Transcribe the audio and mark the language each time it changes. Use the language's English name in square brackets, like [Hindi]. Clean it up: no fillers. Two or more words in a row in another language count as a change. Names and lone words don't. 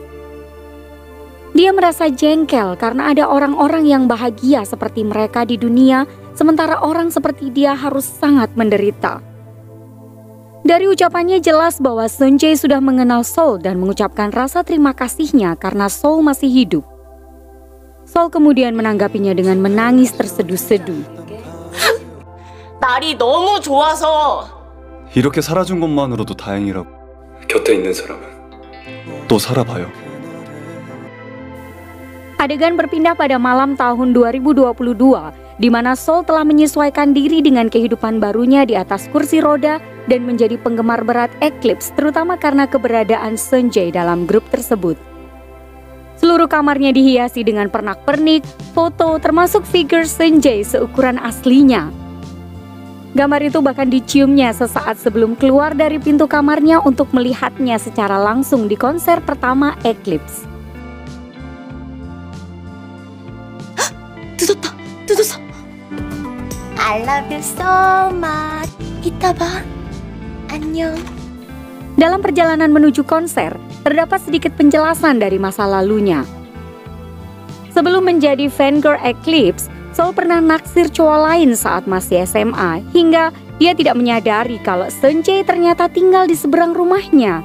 [Indonesian] Dia merasa jengkel karena ada orang-orang yang bahagia seperti mereka di dunia, sementara orang seperti dia harus sangat menderita. Dari ucapannya jelas bahwa Seung-jae sudah mengenal Sol dan mengucapkan rasa terima kasihnya karena Sol masih hidup. Sol kemudian menanggapinya dengan menangis terseduh-seduh. [Korean] 날이 너무 좋아서 이렇게 살아준 것만으로도 다행이라고. 곁에 있는 사람은 또 살아봐요. [Indonesian] Adegan berpindah pada malam tahun 2022, di mana Sol telah menyesuaikan diri dengan kehidupan barunya di atas kursi roda dan menjadi penggemar berat Eclipse, terutama karena keberadaan Seung-jae dalam grup tersebut. Seluruh kamarnya dihiasi dengan pernak-pernik, foto, termasuk figur Seung-jae seukuran aslinya. Gambar itu bahkan diciumnya sesaat sebelum keluar dari pintu kamarnya untuk melihatnya secara langsung di konser pertama Eclipse. [Korean] 뜯었어. [English] I love you so much. [Korean] 이따 봐. 안녕. [Indonesian] Dalam perjalanan menuju konser, terdapat sedikit penjelasan dari masa lalunya. Sebelum menjadi fangirl Eclipse, Sol pernah naksir cowok lain saat masih SMA, hingga dia tidak menyadari kalau Seung-jae ternyata tinggal di seberang rumahnya.